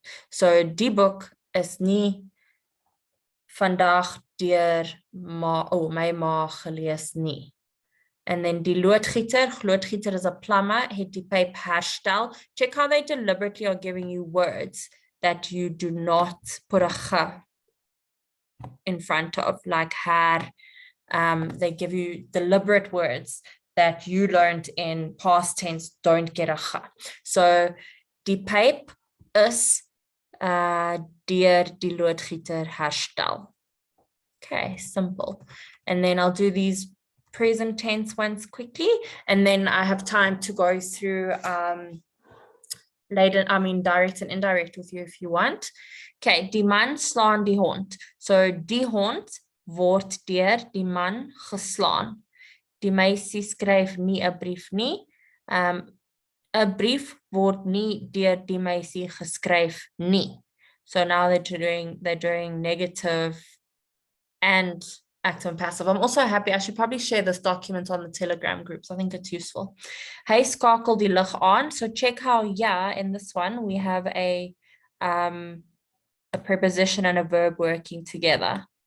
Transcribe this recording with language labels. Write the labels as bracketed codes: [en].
[af] So die boek is nie vandag deur my ma gelees nie. [en] And then [af] die loodgieter [en] is a plumber, [af] het die pyp herstel. [en] Check how they deliberately are giving you words that you do not put a g in front of, like her. They give you deliberate words that you learned in past tense don't get a g. [af] So die pyp is deur die loodgieter herstel. [en] Okay, simple. And then I'll do these present tense ones quickly, and then I have time to go through direct and indirect with you if you want. [af] Okay, die man slaan die hond. So die hond word deur die man geslaan. Die meisie skryf nie 'n brief nie. 'n brief word nie deur die meisie geskryf nie. [en] So now they're doing negative and active and passive. I'm also happy, I should probably share this document on the Telegram groups. I think it's useful. [af] Hy skakel die lig aan. [en] So check how in this one we have a preposition and a verb working together.